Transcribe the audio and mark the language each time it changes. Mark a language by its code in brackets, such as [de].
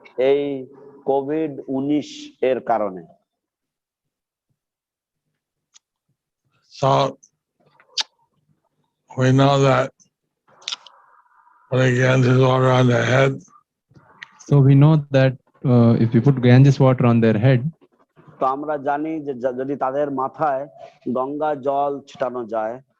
[bn] এই COVID-19 এর কারণে। [en] So we know that putting Ganges water on their head, So we know that if we put Ganges water on their head, [bn] তো আমরা জানি যে যদি তাদের মাথায় গঙ্গা জল ছিটানো যায়,